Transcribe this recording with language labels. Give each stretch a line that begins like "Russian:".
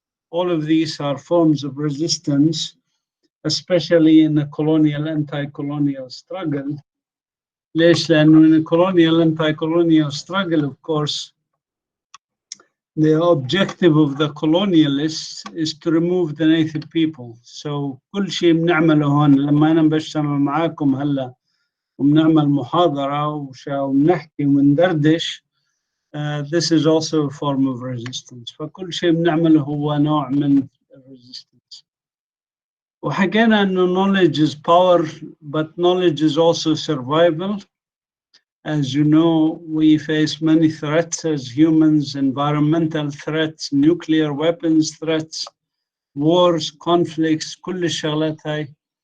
English: All of these are forms of resistance, especially in the colonial, anti-colonial struggle.
Arabic: ليش؟ لأنه
English: in the colonial, anti-colonial struggle, of course, the objective of the colonialists is to remove the native people.
Arabic: So كل شيء بنعمله هون لما أنا بشتغل معاكم هلا وبنعمل محاضرة وبنحكي وندردش,
English: this is also a form of resistance.
Arabic: فكل شيء بنعمله هو نوع من resistance. وحكينا إنه
English: knowledge is power, but knowledge is also survival. As you know, we face many threats as humans, environmental threats, nuclear weapons threats, wars, conflicts,
Arabic: كل الشغلات هاي.